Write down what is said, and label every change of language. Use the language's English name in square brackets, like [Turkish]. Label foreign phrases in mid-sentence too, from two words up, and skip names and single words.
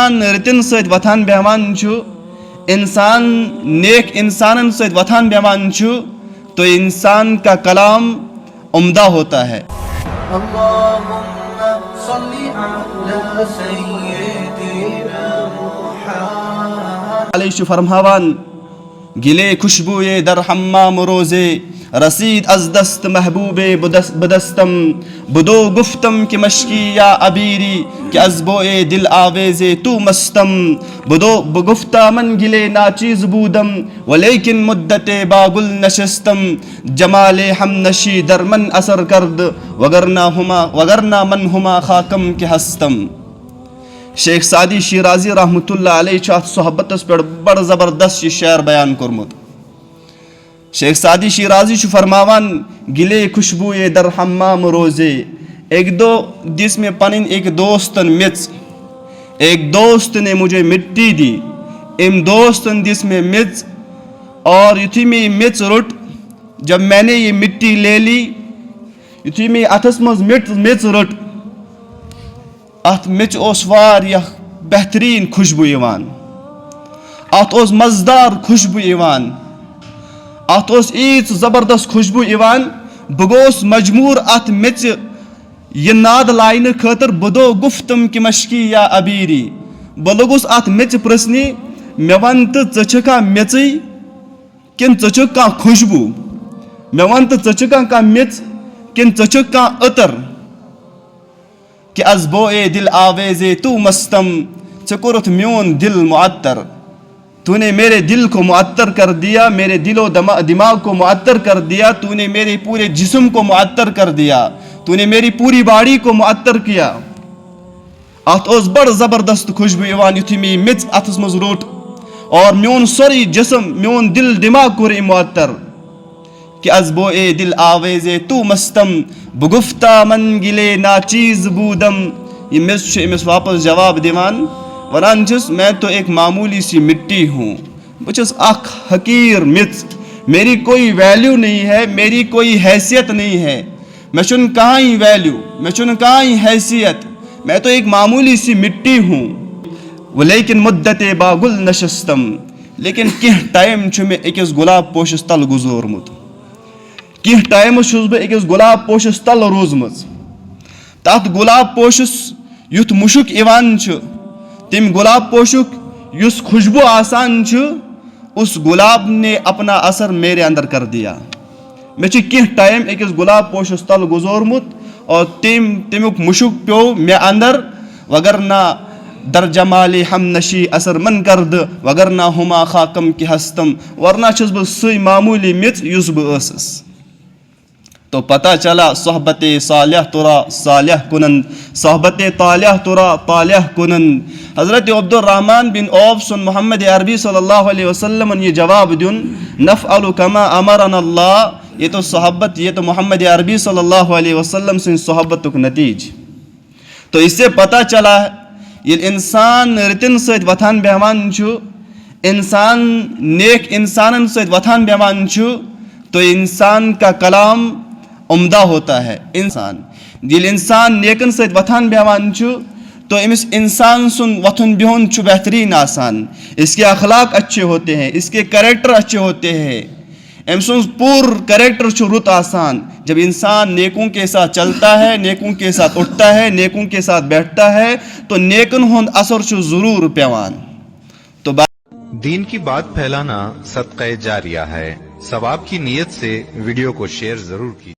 [Kashmiri] इंसान रितिन सत वथान बेहवान छु, इंसान नेक इंसानन सत वथान बेहवान छु, [Urdu] تو انسان کا کلام عمدہ ہوتا ہے. [Arabic] اللهم صل على سيدنا محمد. [Persian] अलैहि फरमावान گلی خوشبوی در حمام روزی رسید از دست محبوبی بدستم بدو گفتم که مشکی یا عبیری که از بوی دلآویز تو مستم بدو بگفتا من گلی ناچیز بودم ولیکن مدتی با گل نشستم جمال همنشین در من اثر کرد وگرنه من همان خاکم که هستم. [Kashmiri] शेख सादी शिराजी [Arabic] رحمة الله عليه [Kashmiri] सोहबतस पे बड़ ज़बरदस्त ये शेर बयान कोरमुत। शेख सादी शिराजी फरमावान [Persian] گلی خوشبوی در حمام روزی [Kashmiri] एक दो दिस में पनिन एक दोस्तन मिच, [Urdu] ایک دوست نے مجھے مٹی دی, [Kashmiri] इम दोस्तन दिस में मिच और युथी में ये मिच रुट, [Urdu] جب میں نے یہ مٹی لے لی [Kashmiri] युथी में अथस मज मिच रुट, अत मिच ओस वारियाह बेहतरीन खुशबू इवान, अत ओस मज़दार खुशबू इवान, अत ओस ईच ज़बरदस्त खुशबू इवान, बगोस मजमूर अत मिच ये नाद लाइन खतर [Persian] بدو گفتم که مشکی یا عبیری, [Kashmiri] बलगुस अत मिच प्रश्नि मे वन तो चका मिचई किन चक का खुशबू, मे वन तो चका का मिच किन चक का अतर [Persian] که از بوی دلآویز تو مستم [Kashmiri] चकुरत म्योन दिल मुअत्तर, [Urdu] تو نے میرے دل کو معطر کر دیا، میرے دل و دماغ کو معطر کر دیا، تو نے میرے پورے جسم کو معطر کر دیا، تو نے میری پوری باڈی کو معطر کیا. [Kashmiri] अत ओस बड़ ज़बरदस्त खुशबू इवान युथी में मिच अथस मज रोट और म्योन सोरी जिस्म म्योन दिल दिमाग को मुअत्तर [Persian] که از بوی دلآویز تو مستم بگفتا من گلی ناچیز بودم. [Kashmiri] ये मिस इमिस वापस जवाब दिवान वरान छुस [Urdu] میں تو ایک معمولی سی مٹی ہوں, [Kashmiri] बचस अख हकीर मिच, [Urdu] میری کوئی ویلیو نہیں ہے، میری کوئی حیثیت نہیں ہے, [Kashmiri] मैं चुन कहाँ ही वैल्यू, मैं चुन कहाँ ही हैसियत, [Urdu] میں تو ایک معمولی سی مٹی ہوں. [Persian] ولیکن مدتی با گل نشستم, [Kashmiri] लेकिन किह टाइम छु में अकिस गुलाब पोशस तल गुजोरमुत, किह टाइम छुस बह अकिस गुलाब पोशस तल रोजमज, तथ गुलाब पोशस युथ मुशुक इवान छु, तिम गुलाब पोशुक युस खुशबू आसान छु, [Urdu] اس گلاب نے اپنا اثر میرے اندر کر دیا. [Kashmiri] मे किह टाइम अकिस गुलाब पोशस तल गुजोरमुत और तमुक मुशुक प्यो मे अंदर, [Persian] وگرنه در جمال همنشین اثر من کرد وگرنه همان خاکم که هستم, [Kashmiri] वरना छुस बह सई मामूली मिच युस बह असस। [Urdu] تو پتا چلا [Persian] صحبت صالح ترا صالح کند، صحبت طالح ترا طالح کند. [Kashmiri] हज़रत अब्दुर्रहमान बिन औफ सुन मोहम्मद अरबी [Arabic] صلى الله عليه وسلم [Kashmiri] ये जवाब दुन [Arabic] نفعل كما أمرنا الله, [Urdu] یہ تو صحبت، یہ تو محمد عربی [Arabic] صلى الله عليه وسلم [Urdu] سے صحبت کا نتیج. تو اس سے پتا چلا [Kashmiri] ये इंसान रितिन सत वथान बेहवान छु, इंसान नेक इंसानन सत वथान बेहवान छु, [Urdu] تو انسان کا کلام عمدہ ہوتا ہے. [Kashmiri] इंसान दिल इंसान नेकन सत वथान बेहवान छु, तो इमिस इंसान सुन वथुन बिहुन छु बेहतरीन आसान, [Urdu] اس کے اخلاق اچھے ہوتے ہیں، اس کے کیریکٹر اچھے ہوتے ہیں, [Kashmiri] अम सुन पूर कैरेक्टर छु रुत आसान। [Urdu] جب انسان نیکوں کے ساتھ چلتا ہے، نیکوں کے ساتھ اٹھتا ہے، نیکوں کے ساتھ بیٹھتا ہے, तो [Kashmiri] नेकन हुंद असर छु जरूर पेवान। [Urdu] तो دین کی بات پھیلانا صدقہ جاریہ ہے، ثواب کی نیت سے ویڈیو کو شیئر ضرور کیجیے.